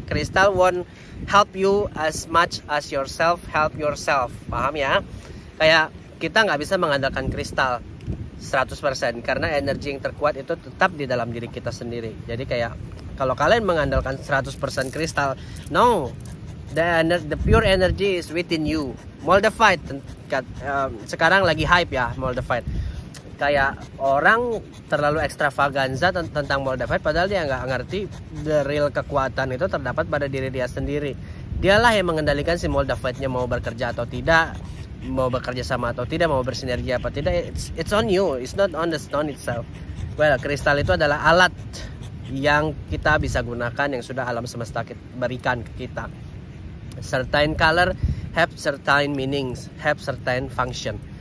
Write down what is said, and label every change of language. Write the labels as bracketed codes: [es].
[en] Kristal won't help you as much as yourself help yourself. [id] Paham ya? Kayak kita nggak bisa mengandalkan kristal 100% karena energi yang terkuat itu tetap di dalam diri kita sendiri. Jadi kayak kalau kalian mengandalkan 100% kristal, [en] no, the pure energy is within you. [id] Moldavite sekarang lagi hype ya, Moldavite. Kayak orang terlalu ekstravaganza tentang Moldavite, padahal dia nggak ngerti the real kekuatan itu terdapat pada diri dia sendiri. Dialah yang mengendalikan si Moldavite-nya mau bekerja atau tidak, mau bekerja sama atau tidak, mau bersinergi apa tidak. [en] It's on you, it's not on the stone itself. [id] Well, kristal itu adalah alat yang kita bisa gunakan, yang sudah alam semesta berikan ke kita. [en] Certain color have certain meanings, have certain function.